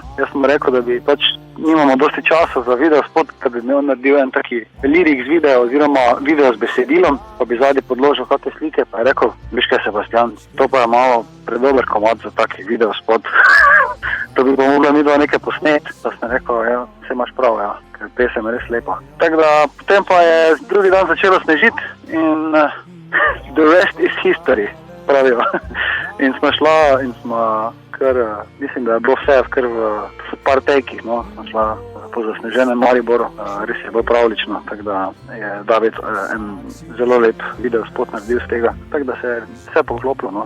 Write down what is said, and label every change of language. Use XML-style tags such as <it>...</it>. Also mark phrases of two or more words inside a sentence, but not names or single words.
<sl>Jaz sem rekel, da bi pač nimamo dosti časa za videospot, da bi on naredil en taki lirik z video oziroma video z besedilom, pa bi zadnji podložil kakve slike, pa je rekel, veš kaj, Sebastian, to pa je malo predober komad za taki videospot. To bi pa mogla midva nekaj posneti, da sem rekel, ja, vse imaš prav, ja, ker pesem je res lepa. Tako da potem pa je drugi dan začelo snežiti in</sl> <en>the rest is history,</en> <sl>pravijo. In smo šla in smo mislim, da je bilo vse kar v par tekih, no. Smo šla po zasneženem Mariboru, res je bilo pravlično, tako da je David en zelo lep videospot naredil z tega, tako da se je vse poklopilo, no.</sl>